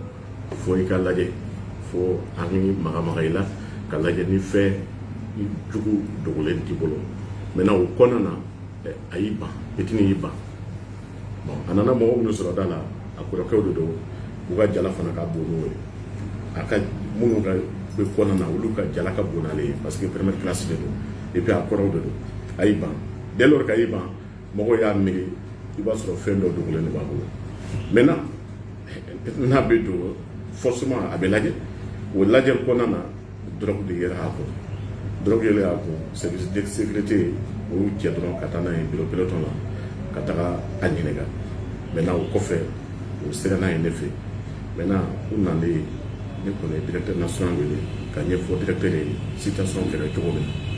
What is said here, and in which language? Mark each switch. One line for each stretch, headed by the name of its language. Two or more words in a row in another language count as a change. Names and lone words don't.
Bambara: fo i ka lajɛ fo an bɛ magamaga i la ka lajɛ ni fɛn jugu dogolen t'i bolo maintenant o kɔnɔna na a y'i ban fitini y'i ban bon a nana mɔgɔ minnu sɔrɔ da la a kɔrɔkɛw de don u ka jala fana ka bon n'o ye a ka minnu ka bɛ kɔnɔna na olu ka jala ka bon n'ale ye
French: parce que première classe
Bambara: de don
French: et puis
Bambara: a kɔrɔw de don a y'i ban
French: dès lors que
Bambara: a y'i ban mɔgɔw y'a miiri i b'a sɔrɔ fɛn dɔ dogolen de b'a bolo maintenant n'a bɛ don forcément a bɛ lajɛ o lajɛli kɔnɔna na drogue de yɛrɛ a kun drogue yɛrɛ a kun
French: service de sécurité
Bambara: o y'u cɛ dɔrɔn ka taa n'a ye
French: bureau peloton
Bambara: la ka taga a ɲininka maintenant o kɔfɛ o sera n'a ye ne fɛ maintenant u nalen ne kɔni ye
French: directeur national
Bambara: wele ka ɲɛfɔ directeur ye situation kɛra cogo min